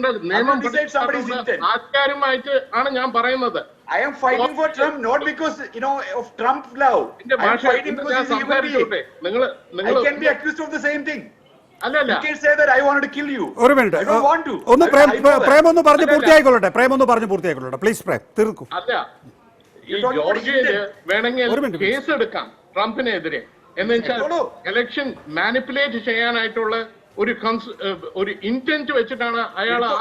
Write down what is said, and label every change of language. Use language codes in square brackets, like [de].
[ml] നിയമം ആചാരമായിട്ട് ആണ് ഞാൻ പറയുന്നത്. [en] I am fighting for Trump not because of Trump love. I am fighting because he is a human being. I can be accused of the same thing. You can say that I wanted to kill you. [ml] ഒരു minute, [en] I don't want to. [ml] ഒന്ന് പ്രേം ഒന്ന് പറഞ്ഞ് പൂർത്തിയായിക്കൊള്ളട്ടെ. Please Prem തീർക്കും. അല്ല, ഈ ജോർജിയയില് വേണമെങ്കിൽ case എടുക്കാം ട്രംപിനെതിരെ. എന്ന് വെച്ചാൽ ഇലക്ഷൻ മാനിപ്പുലേറ്റ് ചെയ്യാനായിട്ടുള്ള ഒരു ഇന്റന്റ് വെച്ചിട്ടാണ് അയാൾ